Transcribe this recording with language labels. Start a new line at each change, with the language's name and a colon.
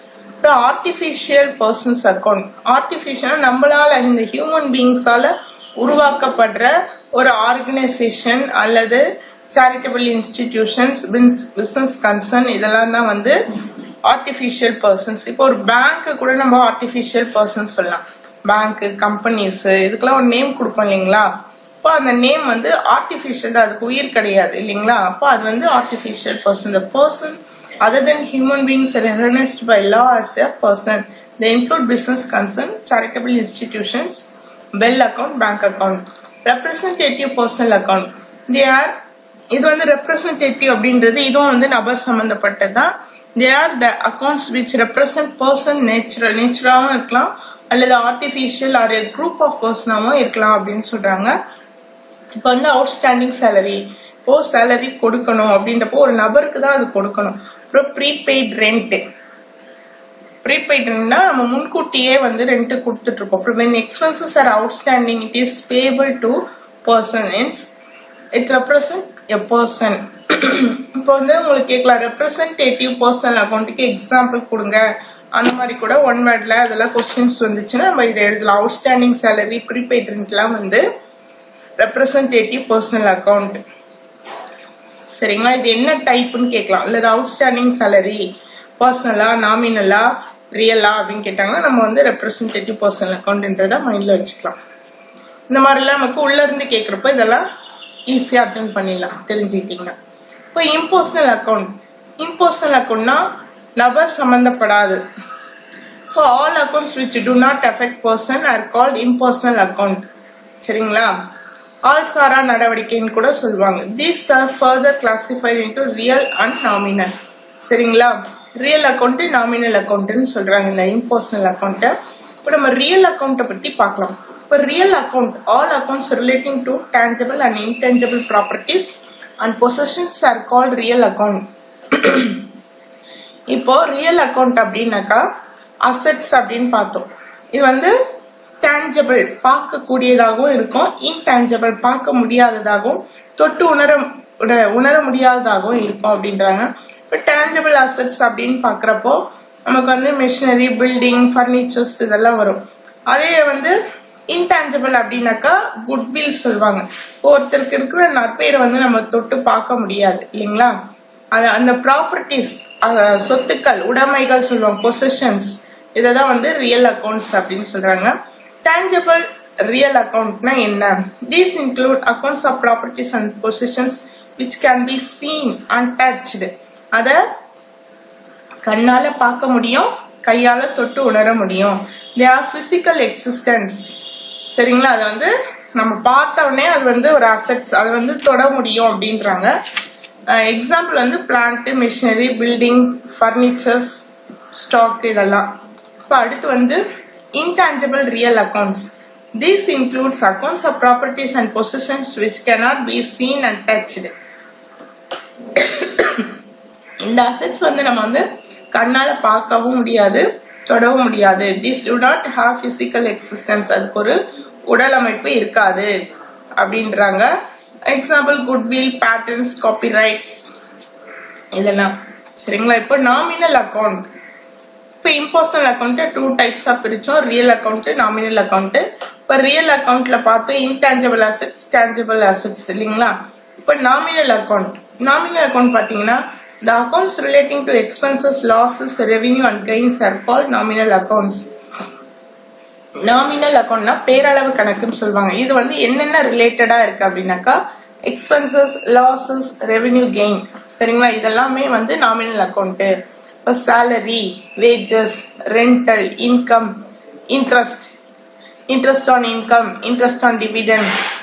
Tamil: அப்புறம் artificial persons account. Artificial நம்மளால, இந்த ஹியூமன் பீயிங்ஸால உருவாக்கப்படுற ஒரு ஆர்கனைசேஷன் அல்லது சேரிட்டபிள் இன்ஸ்டிடியூஷன்ஸ், பிசினஸ் கன்சர்ன், இதெல்லாம் தான் வந்து ஆர்டிபிஷியல் பர்சன்ஸ். இப்போ ஒரு பேங்க் கூட நம்ம ஆர்டிபிஷியல் பர்சன்ஸ் சொல்லலாம். பேங்க், கம்பெனிஸ், இதுக்கெல்லாம் ஒரு நேம் கொடுப்போம் இல்லைங்களா? அப்போ அந்த நேம் வந்து ஆர்டிபிஷியல், அதுக்கு உயிர் கிடையாது இல்லைங்களா? அப்போ அது வந்து artificial person.
English: The person other than human beings recognized by law as a person. They include business concern, charitable institutions, bell account, bank account. Representative personal account. They are,
Tamil: இது வந்து ரெப்ரசன்டேட்டிவ் அப்படின்றது இதுவும் வந்து நபர் சம்பந்தப்பட்டதுதான்.
English: they are the accounts which represent person
Tamil: நேச்சுரலாவும் இருக்கலாம் அல்லது artificial or group of பர்சனாவும் இருக்கலாம் அப்படின்னு சொல்றாங்க. இப்போ வந்து அவுட்ஸ்டாண்டிங் சேலரி, இப்போ சேலரி கொடுக்கணும் அப்படின்றப்போ ஒரு நபருக்கு தான் அது கொடுக்கணும். அப்புறம் ப்ரீபெய்ட் ரெண்ட், ப்ரீபெய்ட் ரெண்ட்னா நம்ம முன்கூட்டியே வந்து ரெண்ட் கொடுத்துட்டு இருக்கோம்.
English: அப்புறம் when expenses are outstanding it is payable to person, it represent a person.
Tamil: இப்போ வந்து உங்களுக்கு கேட்கலாம் ரெப்ரசன்டேட்டிவ் பர்சனல் அக்கௌண்ட்டுக்கு எக்ஸாம்பிள் கொடுங்க, அந்த மாதிரி கூட ஒன் வேர்ட்ல அதெல்லாம் கொஸ்டின்ஸ் வந்துச்சுன்னா நம்ம இதை எழுதலாம். அவுட்ஸ்டாண்டிங் சேலரி, ப்ரீபெய்ட் ரெண்ட்லாம் வந்து ரெப்ரசன்டேட்டிவ் பர்சனல் அக்கௌண்ட். சரிங்களா, இது என்ன டைப்னு கேட்கலாம். இல்ல அவுட்ஸ்டாண்டிங் சேலரி பர்சனலா, நாமினலா, ரியலா அப்படின்னு கேட்டாங்கன்னா நம்ம வந்து ரெப்ரசன்டேட்டிவ் பர்சனல் அக்கௌண்ட்ன்றத மைண்ட்ல வச்சுக்கலாம். இந்த மாதிரிலாம் நமக்கு உள்ள இருந்து கேட்கறப்ப இதெல்லாம் ஈஸியா அட்டென்ட் பண்ணிடலாம் தெரிஞ்சுக்கிட்டீங்கன்னா. இப்போ இம்பர்சனல் அக்கௌண்ட், இம்பர்சனல் அக்கௌண்ட்னா நபர் சம்பந்தப்படாது.
English: இப்போ all accounts which do not affect person are called impersonal account.
Tamil: சரிங்களா, ஆல் சாரா நடவடிக்கைன்னு கூட சொல்லுவாங்க.
English: These are further classified into real and nominal.
Tamil: சரிங்களா, ரியல் அக்கௌண்ட், நாமினல் அக்கௌண்ட்னு சொல்றாங்க இந்த இம்பர்சனல் அக்கௌண்ட்டை. இப்போ நம்ம ரியல் அக்கௌண்ட்டை பத்தி பார்க்கலாம்.
English: இப்போ real account all accounts relating to tangible and intangible properties and possessions are called real account.
Tamil: இப்போ ரியல் அக்கௌண்ட் அப்படின்னாக்கா அசெட்ஸ் அப்படின்னு பார்த்தோம். இது வந்து டேஞ்சபிள் பார்க்கக்கூடியதாகவும் இருக்கும், இன்டேஞ்சபிள் பார்க்க முடியாததாகவும் தொட்டு உணர முடியாததாகவும் இருக்கும் அப்படின்றாங்க. இப்போ டேஞ்சபிள் அசெட்ஸ் அப்படின்னு பாக்குறப்போ நமக்கு வந்து மிஷினரி, பில்டிங், பர்னிச்சர்ஸ் இதெல்லாம் வரும். அதே வந்து இன்டேஞ்சபிள் அப்படின்னாக்கா குட்வில் சொல்லுவாங்க. ஒருத்தருக்கு இருக்கிற நற்பெயரை வந்து நம்ம தொட்டு பார்க்க முடியாது இல்லைங்களா. அந்த ப்ராப்பர்ட்டிஸ், சொத்துக்கள், உடைமைகள் சொல்லுவாங்க, பொசிஷன்ஸ், இததான் வந்து ரியல் அக்கௌண்ட்ஸ் அப்படின்னு சொல்றாங்க.
English: Tangible real அக்கௌண்ட்னா என்ன? These include accounts of properties and possessions which can be seen and touched.
Tamil: அத கண்ணால பார்க்க முடியும், கையால தொட்டு உணர முடியும்.
English: they are physical existence.
Tamil: சரிங்களா, அது வந்து நம்ம பார்த்த உடனே அது வந்து ஒரு அசெட்ஸ், அது வந்து தொட முடியும் அப்படின்றாங்க. எக்ஸாம்பிள் வந்து plant, machinery, building, furnitures, stock இதெல்லாம். இப்போ அடுத்து வந்து
English: intangible real accounts. These includes accounts of properties and possessions which cannot be seen and touched.
Tamil: இந்த அசெட்ஸ் வந்து நம்ம வந்து கண்ணால பார்க்கவும் முடியாது, தொடவும் முடியாது.
English: These do not have physical existence.
Tamil: அதுக்கு ஒரு உடல் அமைப்பு இருக்காது அப்படின்றாங்க. எக்ஸாம்பிள் குட்வில், பேட்டர்ன்ஸ், காப்பிரைட்ஸ் இதெல்லாம். சரிங்களா, இப்போ நாமினல் அக்கௌண்ட். இப்போ impersonal account two டைப்ஸா பிரிச்சோம், real account, nominal account. இப்போ ரியல் அக்கௌண்ட்ல பார்த்தோம் இன்டான்ஜிபிள் அசெட்ஸ், டேஞ்சபிள் அசெட்ஸ் இல்லைங்களா.
English: இப்போ nominal account, nominal account பாத்தீங்கன்னா the accounts relating to expenses, losses, revenue and gains are called nominal accounts.
Tamil: Nominal அக்கௌண்ட்னா பேரளவு கணக்குன்னு சொல்லுவாங்க. இது வந்து என்னென்ன ரிலேட்டடா இருக்கு அப்படின்னாக்கா எக்ஸ்பென்சஸ், லாசஸ், ரெவென்யூ கெயின். சரிங்களா, இதெல்லாமே வந்து நாமினல் அக்கௌண்ட். இப்போ salary, wages, rental, income, interest, interest on income, interest on dividend.